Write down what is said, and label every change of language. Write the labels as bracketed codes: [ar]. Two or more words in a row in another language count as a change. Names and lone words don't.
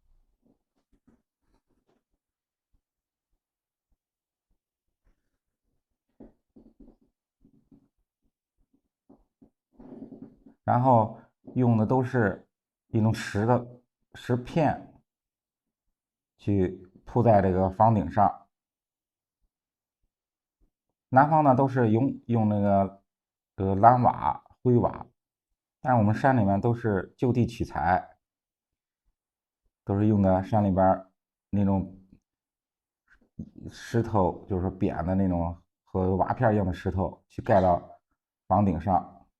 [zh] 然後用的都是一種石片， 去鋪在這個房頂上。南方呢都是用那個蓝瓦、灰瓦，但是我們山裡面都是就地取材，都是用的山裡邊那種石頭，就是扁的那种和瓦片一樣的石头去蓋到房頂上。